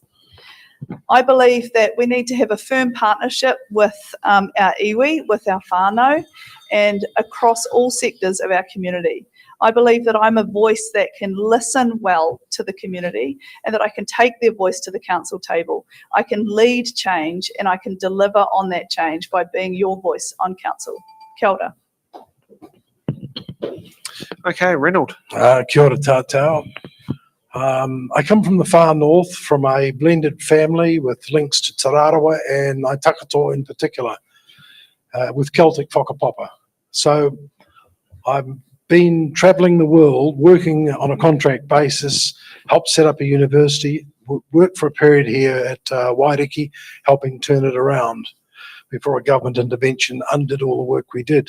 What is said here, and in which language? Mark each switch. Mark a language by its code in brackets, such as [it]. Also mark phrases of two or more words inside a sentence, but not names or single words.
[en] I believe that we need to have a firm partnership with our iwi, with our whānau, and across all sectors of our community. I believe that I'm a voice that can listen well to the community, and that I can take their voice to the council table. I can lead change, and I can deliver on that change by being your voice on council. [mi] Kia ora. [en] Okay, Reynold. [mi] Kia ora tātou. [en] I come from the far north, from a blended family with links to Te Rarawa and Ngāi Takatoa in particular, with Celtic whakapapa. So I've been travelling the world, working on a contract basis, helped set up a university, worked for a period here at Waiariki, helping turn it around before a government intervention undid all the work we did.